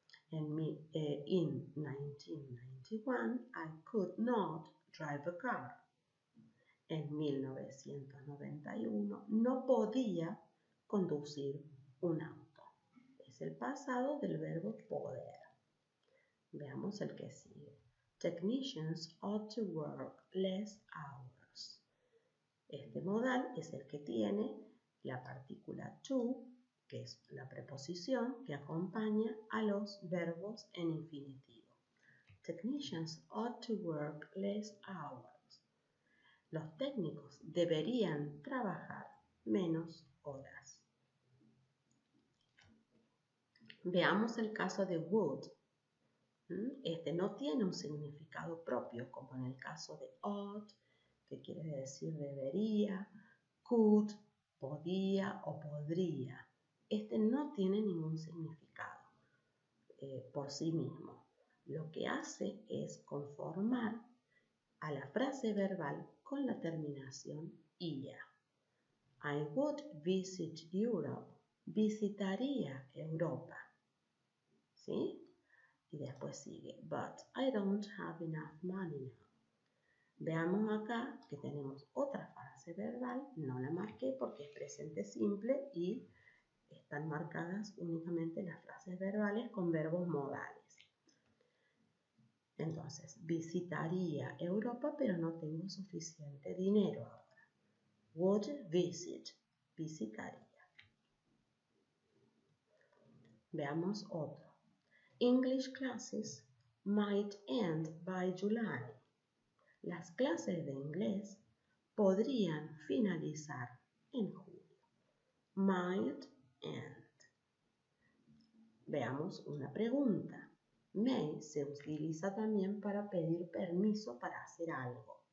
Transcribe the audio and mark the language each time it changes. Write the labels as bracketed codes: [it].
[en] In 1991, I could not drive a car. [es] En 1991 no podía conducir un auto. Es el pasado del verbo poder. Veamos el que sigue. [en] Technicians ought to work less hours. [es] Este modal es el que tiene la partícula to, que es la preposición que acompaña a los verbos en infinitivo. [en] Technicians ought to work less hours. [es] Los técnicos deberían trabajar menos horas. Veamos el caso de would. Este no tiene un significado propio, como en el caso de ought, que quiere decir debería, could, podía o podría. Este no tiene ningún significado por sí mismo. Lo que hace es conformar a la frase verbal con la terminación ia. [en] I would visit Europe. [es] Visitaría Europa. ¿Sí? Y después sigue, [en] but I don't have enough money now. [es] Veamos acá que tenemos otra frase verbal, no la marqué porque es presente simple y están marcadas únicamente las frases verbales con verbos modales. Entonces, visitaría Europa, pero no tengo suficiente dinero ahora. [en] Would visit, [es] visitaría. Veamos otro. [en] English classes might end by July. [es] Las clases de inglés podrían finalizar en julio. [en] Might end. [es] Veamos una pregunta. May se utiliza también para pedir permiso para hacer algo.